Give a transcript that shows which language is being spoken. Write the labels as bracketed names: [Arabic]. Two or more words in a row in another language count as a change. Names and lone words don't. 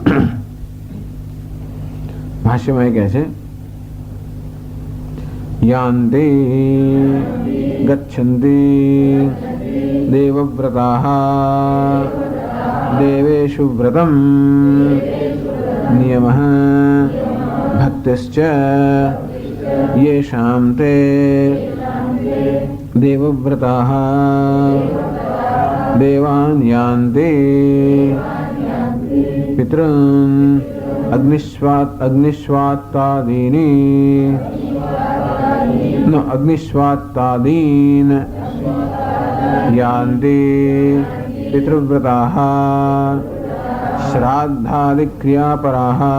[Gujarati] ભાષ્યમાં એ કહે છે, [Sanskrit] યાન્તિ ગચ્છન્તિ દેવવ્રતાઃ દેવેષુ વ્રતમ નિયમઃ ભક્તિશ્ચ येषां ते देवव्रताः देवान् यान्ति पितॄन् अग्निष्वात्तादीन् यान्ति पितृव्रताः श्राद्धादिक्रियापराः